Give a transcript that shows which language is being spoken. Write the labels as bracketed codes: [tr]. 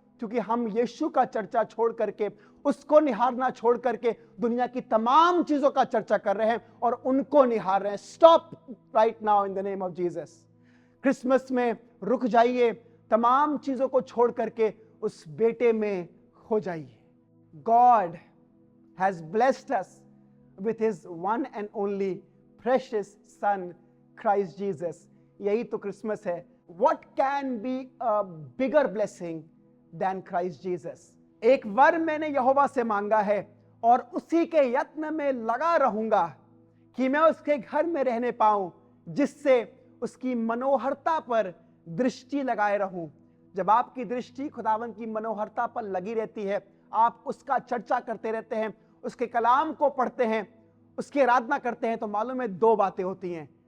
[hi] क्योंकि हम यीशु का चर्चा छोड़ करके, उसको निहारना छोड़ करके दुनिया की तमाम चीजों का चर्चा कर रहे हैं और उनको निहार रहे हैं। [en] Stop right now in the name of Jesus. [hi] Christmas में रुक जाइए, तमाम चीजों को छोड़ करके उस बेटे में खो जाइए। [en] God has blessed us with his one and only precious son Christ Jesus। [hi] यही तो क्रिसमस है। [en] What can be a bigger blessing than Christ Jesus? [hi] एक वर मैंने यहोवा से मांगा है और उसी के यत्न में लगा रहूंगा कि मैं उसके घर में रहने पाऊं, जिससे उसकी मनोहरता पर दृष्टि लगाए रहूं। जब आपकी दृष्टि खुदावन की मनोहरता पर लगी रहती है, आप उसका चर्चा करते रहते हैं, उसके कलाम को पढ़ते हैं, उसकी आराधना करते हैं, तो मालूम है दो बातें होती हैं।